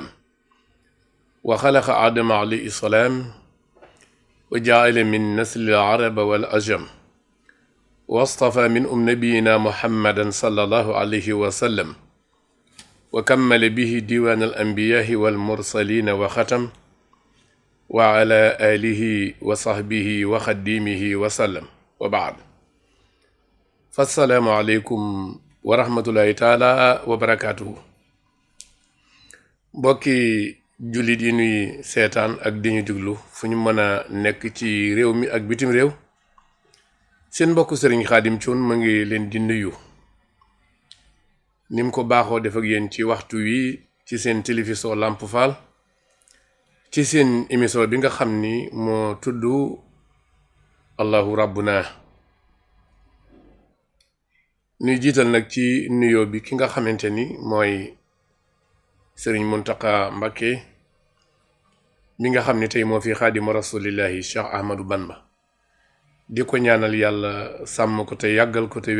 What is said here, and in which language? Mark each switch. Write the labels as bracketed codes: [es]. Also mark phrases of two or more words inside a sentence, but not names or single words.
[ar] وخلق آدم عليه السلام وجعل من نسل العرب والأجم واصطفى من نبينا محمدا صلى الله عليه وسلم وكمل به ديوان الأنبياء والمرسلين وختم وعلى آله وصحبه وخديمه وسلم وبعد فالسلام عليكم ورحمة الله تعالى وبركاته [wo] bokki jullit yi nuy seetaan ak di ñu déglu fu ñu mën a nekk ci réew mi ak bitim réew seen mbokk Sëriñ Xaadim Cuun ma ngi leen di nuyu nim ko baaxoo def ak yéen ci waxtu wi ci seen télévision Lamp Fall ci seen émission bi nga xam ni moo tudd Allahu Rabbuna nuy jiital nag ci nuyoo bi ki nga xamante ni mooy Sëriñ Muntaqa Mbakke mi nga xam ni tey moo fi [ar] خادم رسول الله [wo] Cheikh Ahmadou Bamba di ko ñaanal yàlla sàmm ko te yàggal ko te